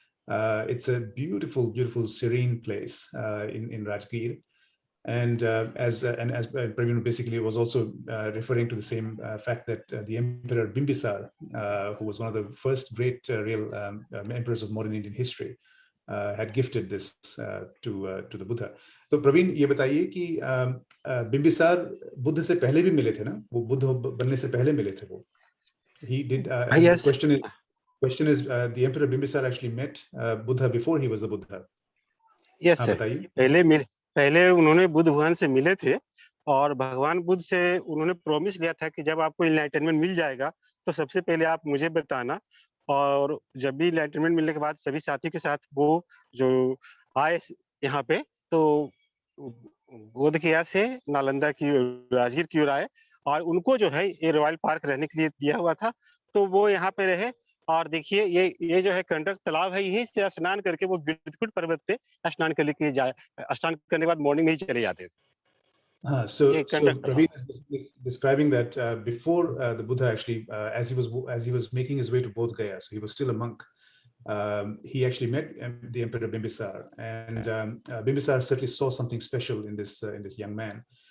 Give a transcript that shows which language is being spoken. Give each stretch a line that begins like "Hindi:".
English: It's a beautiful, beautiful, serene place in Rajgir. And as Praveen basically was also referring to the same fact that the Emperor Bimbisar, who was one of the first great real emperors of modern Indian history, had gifted this to the Buddha.
Hindi: So Praveen, ये बताइए कि बिम्बिसार बुद्ध से पहले भी मिले थे ना? वो बुद्ध बनने से पहले मिले थे वो.
English: He did. Yes. The question is, the Emperor Bimbisar actually met Buddha before he was the Buddha. Yes, sir.
Hindi: पहले उन्होंने बुद्ध भगवान से मिले थे और भगवान बुद्ध से उन्होंने प्रॉमिस लिया था कि जब आपको इनलाइटनमेंट मिल जाएगा तो सबसे पहले आप मुझे बताना. और जब भी इनलाइटनमेंट मिलने के बाद सभी साथियों के साथ वो जो आए यहाँ पे, तो बोध गया से नालंदा की राजगीर की ओर आए और उनको जो है ये रॉयल पार्क रहने के लिए दिया हुआ था, तो वो यहाँ पे रहे. और देखिए ये जो है कंडक तालाब है, यहीं से स्नान करके वो गिरधकुट पर्वत पे स्नान करने के लिए स्नान करने के बाद मॉर्निंग में ही चले जाते थे.
English: So Praveen is describing that before the Buddha actually, as he was making his way to Bodh Gaya, so he was still a monk. He actually met the Emperor Bimbisar, and Bimbisar certainly saw something special in this young man.